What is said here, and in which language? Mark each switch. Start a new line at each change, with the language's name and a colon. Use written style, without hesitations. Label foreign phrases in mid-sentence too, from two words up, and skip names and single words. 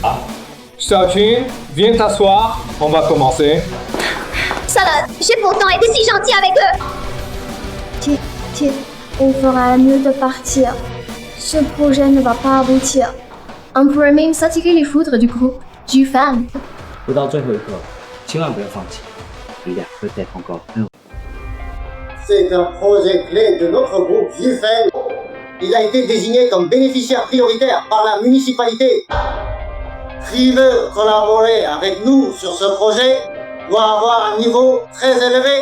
French: Xiaoqing, viens t'asseoir, on va commencer. Salade, j'ai pourtant été si gentil avec eux. On fera mieux de partir. Ce projet ne va pas aboutir. On pourrait même s'attirer les foudres du groupe Jufeng.
Chinese: 不到最后一刻，千万不要放弃，
French: il y a peut-être encore un. C'est un projet clé de notre groupe Jufeng. Il a été désigné comme bénéficiaire prioritaire par la municipalité. Qui veut collaborer avec nous sur ce projet doit avoir un niveau très élevé.